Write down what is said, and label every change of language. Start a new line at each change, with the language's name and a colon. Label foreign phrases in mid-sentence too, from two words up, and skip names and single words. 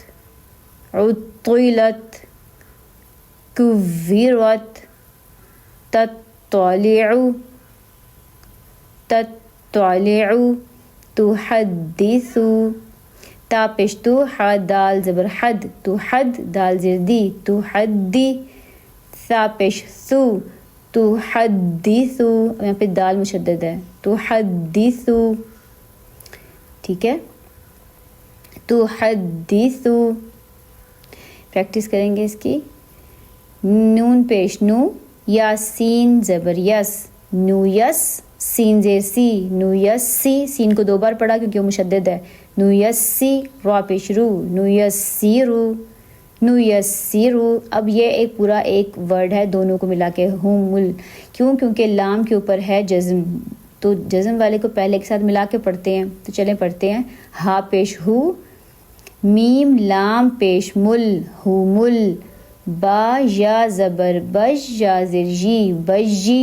Arabic: عطلت، كورت. تطلع، تطلع. تحدث،
Urdu: تا پیش تو، حد دال زبر حد، تو حد دال زیر دی، تو حدی. ثا پیش ثو، تو حدیثو. یہاں پہ دال مشدد ہے، تو حدیثو. ٹھیک ہے، تو حدیثو. پریکٹس کریں گے اس کی. نون پیش نو، یا سین زبر یس، نو یس. سین زیر سی، نو یس سی. سین کو 2 بار پڑھا کیونکہ وہ مشدد ہے. نو یس سی. رو پیش رو، نو یس سی رو، نو یس سی رو. اب یہ ایک پورا ایک ورڈ ہے دونوں کو ملا کے، ہوم مل. کیوں؟ کیونکہ لام کے اوپر ہے جزم، تو جزم والے کو پہلے ایک ساتھ ملا کے پڑھتے ہیں. تو چلیں پڑھتے ہیں. ہا پیش ہو، میم لام پیش مل، ہو مل. با یا زبر بج، یا زیر جی، بجی.